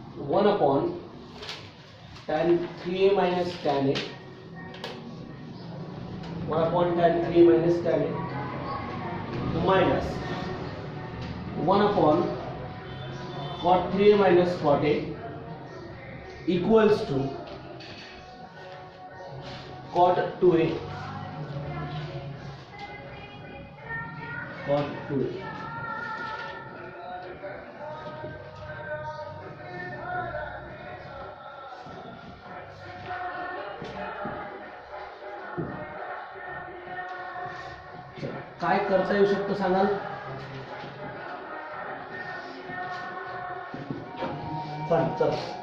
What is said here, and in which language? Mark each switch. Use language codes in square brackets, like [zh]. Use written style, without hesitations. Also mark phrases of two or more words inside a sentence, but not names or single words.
[en] 1 upon tan 3a minus tan a, 1 upon tan 3a minus tan a minus 1 upon cot 3a minus cot a equals to cot 2a, cot 2a. [mr] काय करता येऊ शकतं सांगाल? सांग चल.